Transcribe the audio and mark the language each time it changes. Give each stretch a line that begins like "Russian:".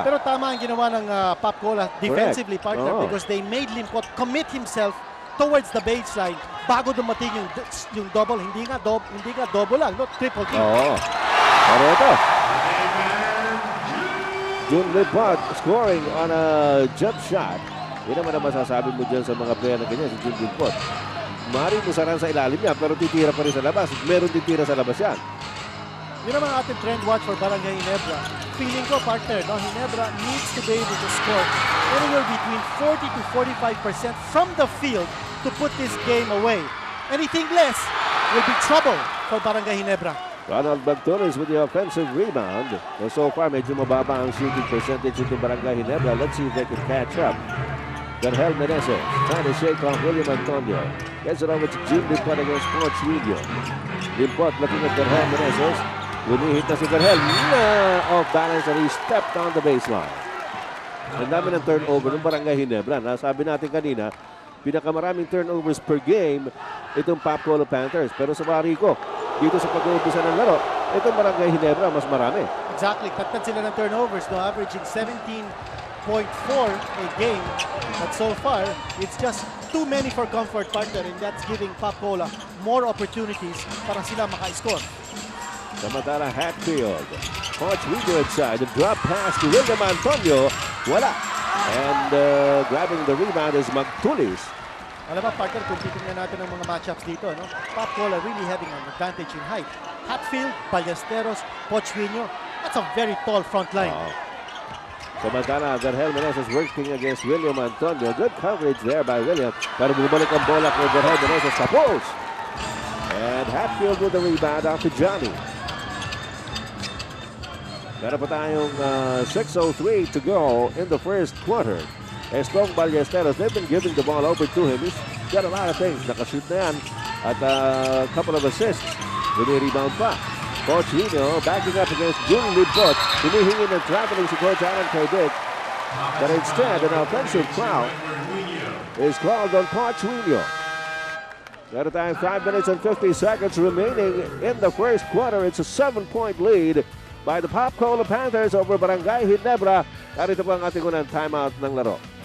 Filipino: Pero tama ang ginawa ng Pop Cola defensively, partner, Oo.
English: because they made Limpot commit himself towards the baseline
Filipino: bago dumating yung double. Hindi nga double lang, no, triple team. Oo. Pero ito,
English: Jun Limpot scoring on a jump shot.
Filipino: Yan naman ang masasabi mo dyan sa mga player na ganyan, si Jun Limpot. Maaaring musaran sa ilalim niya, pero titira pa rin sa labas. Meron titira sa labas yan. Yun naman ating trend watch for Barangay Ginebra. Feeling ko,
English: partner, no, Ginebra needs to be able to score anywhere between 40 to 45% from the field to put this game away. Anything less will be trouble for Barangay Ginebra. Ronald Bagtones with the offensive rebound. So far,
Filipino: medyo mababa ang
English: shooting percentage ito Barangay Ginebra. Let's see if they can catch up. Berhel Meneses trying to shake off William Antonio. Gets it over to Jun Limpot against Sports Radio. Limpot looking at Berhel Meneses.
Filipino: Lumihit na si Berhel.
English: Off balance and he stepped on the baseline.
Filipino: Ang dami ng turnover ng Barangay Ginebra. Nasabi natin kanina, pinakamaraming turnovers per game itong Pop Cola Panthers. Pero sa Marico, dito sa pag-uumpisa ng laro, itong Barangay Ginebra mas marami.
English: Exactly.
Filipino: Tatad sila ng
English: turnovers, no, averaging 17.4 a game. But so far, it's just too many for comfort, partner, and that's giving Pop Cola more opportunities
Filipino: para sila maka-score.
English: Samantala Hatfield. Punch Rigo inside. The drop pass to William Antonio. Wala. And grabbing the rebound is Magtulis.
Filipino: Alam mo, partner, kung titingnan natin ang mga matchups dito, no?
English: Pop Cola really having an advantage in height. Hatfield, Ballesteros, Pochwinyo. That's a very tall front line. Samantala, Berhel Meneses working against William Antonio. Good coverage there by William.
Filipino: Pero bumalik ang bola kay Berhel Meneses sa post.
English: And Hatfield with the rebound out to Johnny.
Filipino: Meron pa tayong
English: 6:03 to go in the first quarter. Estong Ballesteros, they've been giving the ball over to him. He's got a lot of things.
Filipino: Nakashoot na yan.
English: At a couple of assists. Rebound pa. Coach Hino backing up against Jun Limpot.
Filipino: Hinihingi ng traveling si
English: Coach Alan Caydic. But instead, an offensive foul is called on Portuino.
Filipino: Meron tayong
English: 5 minutes and 50 seconds remaining in the first quarter. It's a 7-point lead by the Pop Cola Panthers over Barangay Ginebra.
Filipino: Narito po ang ating unang timeout ng laro.